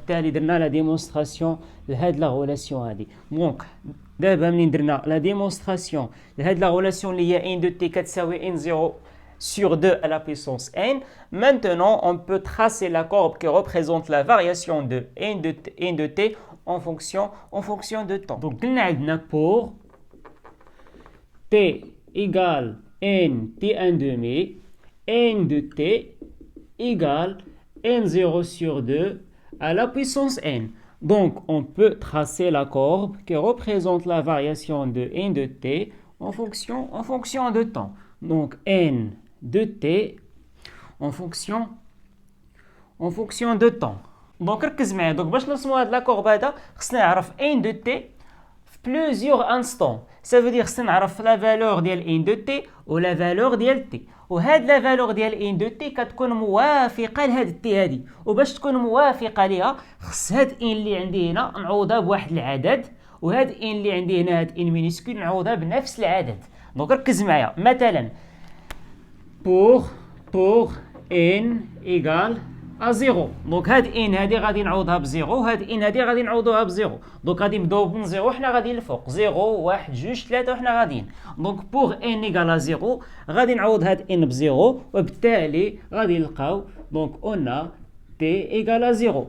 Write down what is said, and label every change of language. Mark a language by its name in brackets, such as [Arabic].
[Arabic] وبالتالي درنا لا ديمونستراسيون لهاد لا غولاسيون هادي. دونك دابا منين درنا لا ديمونستراسيون لهاد لا غولاسيون اللي هي n de t كتساوي n0 sur 2 à la puissance n. [French] Maintenant, on peut tracer la courbe qui représente la variation de n de t en fonction de temps. Donc, pour t égale n t1 demi, n de t égale n0 sur 2 à la puissance n. Donc, on peut tracer la courbe qui représente la variation de n de t en fonction de temps. Donc, n de t en fonction de temps. [Arabic] Donc ركز معايا. دونك باش نرسمو هاد لا كورب هذا خصنا نعرف n de t في plusieurs instants. [French] Ça veut dire خصنا نعرف لا فالور ديال n de t ولا فالور ديال t. [Arabic] وهاد لا فالور ديال n de t كتكون موافقه لهاد t هادي. وباش تكون موافقه ليها خص هاد n اللي عندي هنا نعوضها بواحد العدد وهاد n اللي عندي هنا هاد n مينيسكول نعوضها بنفس العدد. دونك ركز معايا. [French] مثلا pour n égale 0. [Arabic] دونك هاد ان هادي غادي نعوضها بزيرو، هاد ان هادي غادي نعوضوها بزيرو. دونك غادي نبداو من زيرو حنا غاديين الفوق، 0 1 2 3 وحنا غاديين. دونك بوغ ان ايكال 0 غادي نعوض هاد ان بزيرو، وبالتالي غادي نلقاو دونك اون تي ايكال 0.